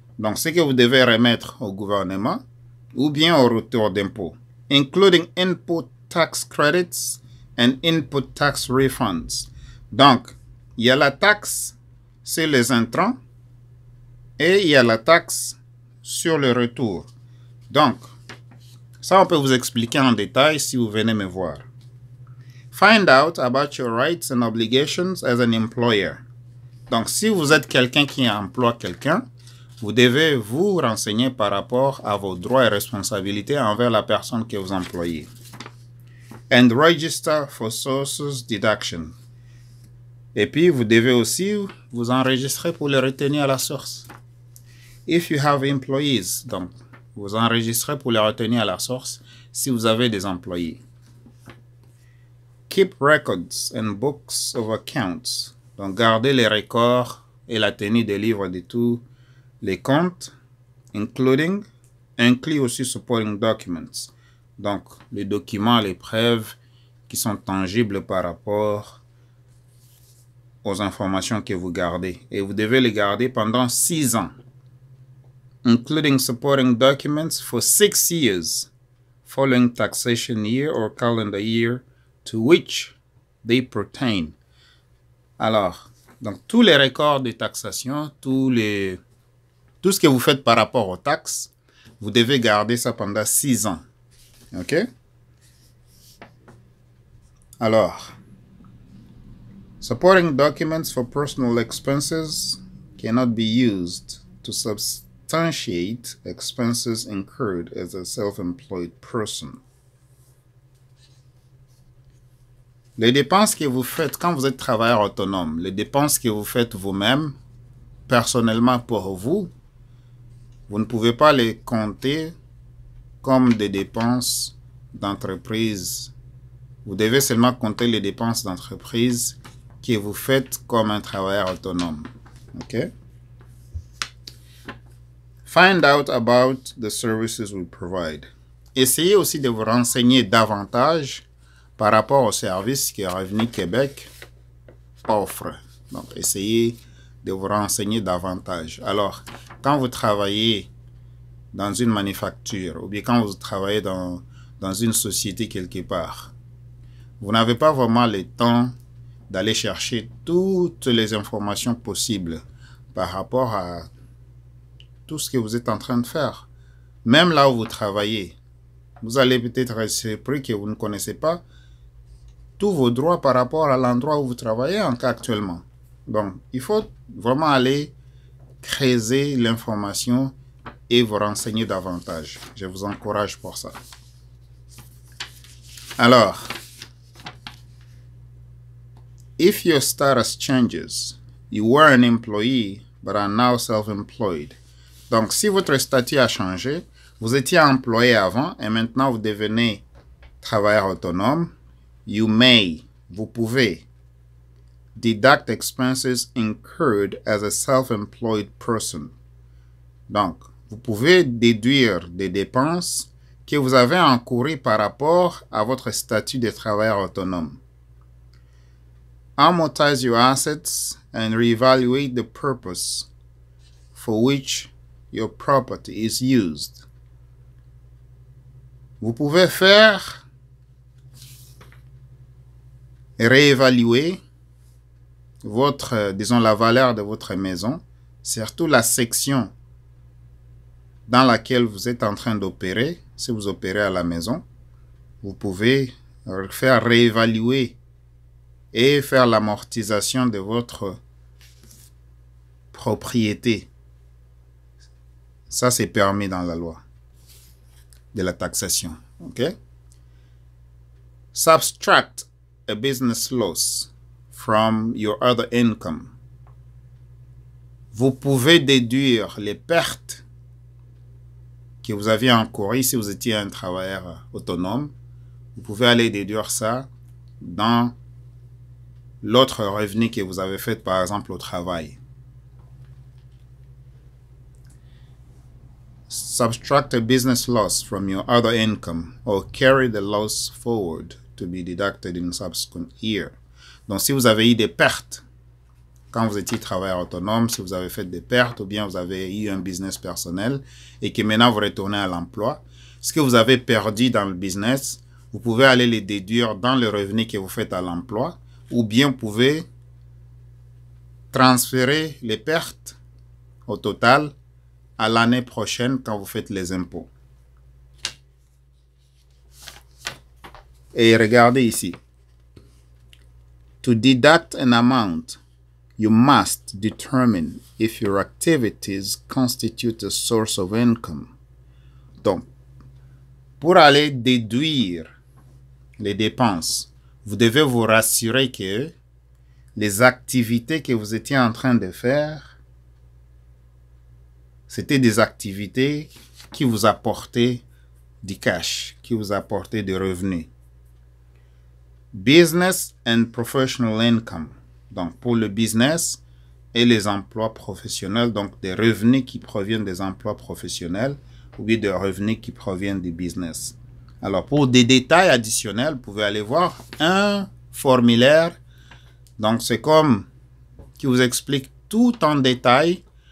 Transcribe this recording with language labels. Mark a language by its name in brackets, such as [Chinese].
[French] Donc, ce que vous devez remettre au gouvernement ou bien au retour d'impôts, [English] including input tax credits and input tax refunds. [French] Donc, il y a la taxe sur les intrants et il y a la taxe sur le retour. Donc, ça, on peut vous expliquer en détail si vous venez me voir. [English] Find out about your rights and obligations as an employer. [French] Donc, si vous êtes quelqu'un qui emploie quelqu'un, vous devez vous renseigner par rapport à vos droits et responsabilités envers la personne que vous employez. [English] And register for sources deduction. [French] Et puis, vous devez aussi vous enregistrer pour les retenir à la source. [English] If you have employees, [French] donc, vous enregistrez pour les retenir à la source si vous avez des employés. [English] Keep records and books of accounts. [French] Donc, gardez les records et la tenue des livres de tous les comptes, inclut aussi [English] supporting documents. [French] Donc, les documents, les preuves qui sont tangibles par rapport aux informations que vous gardez. Et vous devez les garder pendant 6 ans. [English] Including supporting documents for 6 years, following taxation year or calendar year to which they pertain. [French] Alors, donc tous les records de taxation, tout ce que vous faites par rapport aux taxes, vous devez garder ça pendant 6 ans. OK? Alors, [English] supporting documents for personal expenses cannot be used to substantiate expenses incurred as a self-employed person. [French] Les dépenses que vous faites quand vous êtes travailleur autonome, les dépenses que vous faites vous-même, personnellement pour vous, vous ne pouvez pas les compter comme des dépenses d'entreprise. Vous devez seulement compter les dépenses d'entreprise que vous faites comme un travailleur autonome. OK? [English] Find out about the services we provide. [French] Essayez aussi de vous renseigner davantage par rapport aux services que Revenu Québec offre. Donc, essayez de vous renseigner davantage. Alors, quand vous travaillez dans une manufacture ou bien quand vous travaillez dans une société quelque part, vous n'avez pas vraiment le temps d'aller chercher toutes les informations possibles par rapport à tout ce que vous êtes en train de faire. Même là où vous travaillez, vous allez peut-être être surpris que vous ne connaissez pas tous vos droits par rapport à l'endroit où vous travaillez actuellement. Donc, il faut vraiment aller creuser l'information et vous renseigner davantage. Je vous encourage pour ça. Alors, [English] if your status changes, you were an employee but are now self-employed. [French] Donc, si votre statut a changé, vous étiez employé avant et maintenant vous devenez travailleur autonome, vous pouvez, [English] deduct expenses incurred as a self-employed person. [French] Donc, vous pouvez déduire des dépenses que vous avez encourues par rapport à votre statut de travailleur autonome. [English] Amortize your assets and reevaluate the purpose for which your property is used. [French] Vous pouvez faire réévaluer la valeur de votre maison, surtout la section dans laquelle vous êtes en train d'opérer. Si vous opérez à la maison, vous pouvez faire réévaluer et faire l'amortisation de votre propriété. Ça, c'est permis dans la loi. de la taxation. OK? [English] Subtract a business loss from your other income. [French] Vous pouvez déduire les pertes que vous aviez encouru si vous étiez un travailleur autonome. Vous pouvez aller déduire ça dans l'autre revenu que vous avez fait, par exemple, au travail. [English] Subtract a business loss from your other income or carry the loss forward to be deducted in subsequent year. [French] Donc, si vous avez eu des pertes quand vous étiez travailleur autonome, si vous avez fait des pertes ou bien vous avez eu un business personnel et que maintenant vous retournez à l'emploi, ce que vous avez perdu dans le business, vous pouvez aller les déduire dans le revenu que vous faites à l'emploi ou bien vous pouvez transférer les pertes au total à l'année prochaine quand vous faites les impôts. Et regardez ici. [English] To deduct an amount, you must determine if your activities constitute a source of income. [French] Donc, pour aller déduire les dépenses, vous devez vous rassurer que les activités que vous étiez en train de faire, c'était des activités qui vous apportaient du cash, qui vous apportaient des revenus. [English] Business and professional income. [French] Donc, pour le business et les emplois professionnels, donc des revenus qui proviennent des emplois professionnels ou bien des revenus qui proviennent du business. Alors, pour des détails additionnels, vous pouvez aller voir un formulaire. Donc, c'est comme qui vous explique tout en détail.